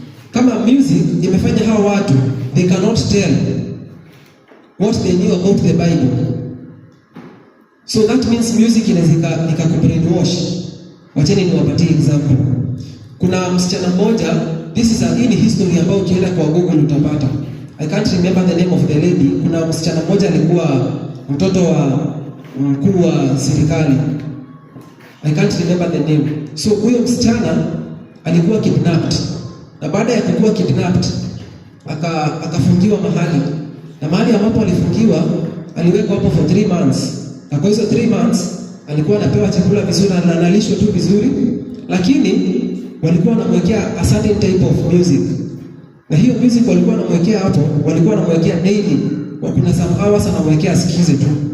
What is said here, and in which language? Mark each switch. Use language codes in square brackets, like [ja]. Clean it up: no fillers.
[sw] Kama music imefanya hao watu, [en] they cannot tell what they knew about the Bible. So that means music [sw] inaweza ikakubrainwash. Wacheni niwapatie example. Kuna msichana mmoja, [en] this is a history [sw] ambayo ukienda kwa Google utapata. [en] I can't remember the name of the lady. [sw] Kuna msichana mmoja alikuwa mtoto wa mkuu wa serikali. [en] I can't remember the name. So [sw] huyo msichana alikuwa [en] kidnapped [sw] na baada ya kuwa kidnapped akafungiwa mahali, na mahali ambapo alifungiwa aliwekwa hapo [en] for 3 months, [sw] na kwa hizo 3 months alikuwa anapewa chakula vizuri na analishwa tu vizuri, lakini walikuwa wanamwekea [en] a certain type of music, [sw] na hiyo music walikuwa wanamwekea hapo, walikuwa wanamwekea daily, kuna [en] some hours [sw] anamwekea asikize tu.